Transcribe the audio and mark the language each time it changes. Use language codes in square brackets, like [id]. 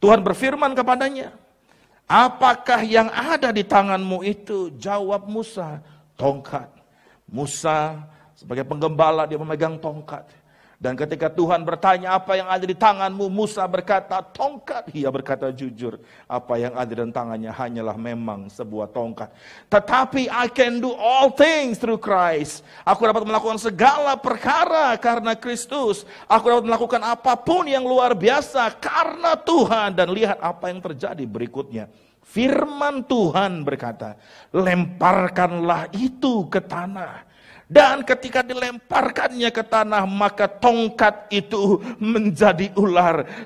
[id] Tuhan berfirman kepadanya, apakah yang ada di tanganmu itu? Jawab Musa, tongkat. Musa sebagai penggembala dia memegang tongkat. Dan ketika Tuhan bertanya apa yang ada di tanganmu, Musa berkata tongkat. Ia berkata jujur, apa yang ada di tangannya hanyalah memang sebuah tongkat. [en] Tetapi I can do all things through Christ. [id] Aku dapat melakukan segala perkara karena Kristus. Aku dapat melakukan apapun yang luar biasa karena Tuhan. Dan lihat apa yang terjadi berikutnya. Firman Tuhan berkata, lemparkanlah itu ke tanah. Dan ketika dilemparkannya ke tanah, maka tongkat itu menjadi ular.